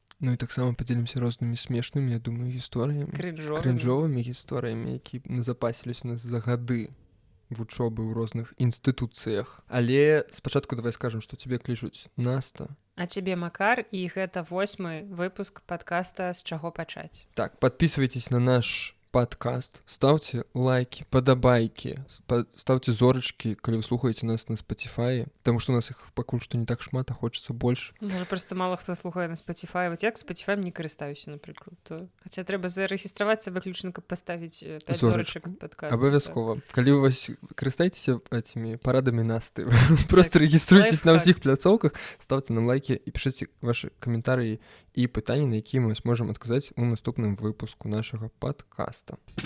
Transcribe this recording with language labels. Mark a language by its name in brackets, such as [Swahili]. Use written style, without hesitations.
[Belarusian] Ну і таксама падзелімся рознымі смешнымі, я думаю, гісторыямі. Крынжовымі гісторыямі, які назапасіліся нас за гады вучобы ў розных інстытуцыях. Але спачатку давай скажам, што цябе клічуць Наста. А цябе Макар, і гэта 8-й выпуск падкаста «З чаго пачаць». [Russian] Так, подписывайтесь на наш подкаст, ставьте лайки, подобайки, ставьте зорочки, [Belarusian] калі вы слухаеце нас [Russian] на Spotify, потому что у нас их [Belarusian] пакуль што [Russian] не так шмат, а хочется больше. [Belarusian] Можа, просто мало хто слухае на Spotify. Вот я к Spotify не карыстаюся, напрыклад. То... Хаця трэба зарэгістравацца выключна, каб паставіць 5 зорачак падкаст. Абавязкова. Так. Калі вы карыстаецеся этими парадамі Насты, просто рэгіструйтесь на ўсіх пляцоўках, [Russian] ставьте нам лайки [Belarusian] і пішыце ваши каментарыі і пытанні, на якія мы сможам адказаць у наступным выпуску нашага падкаста.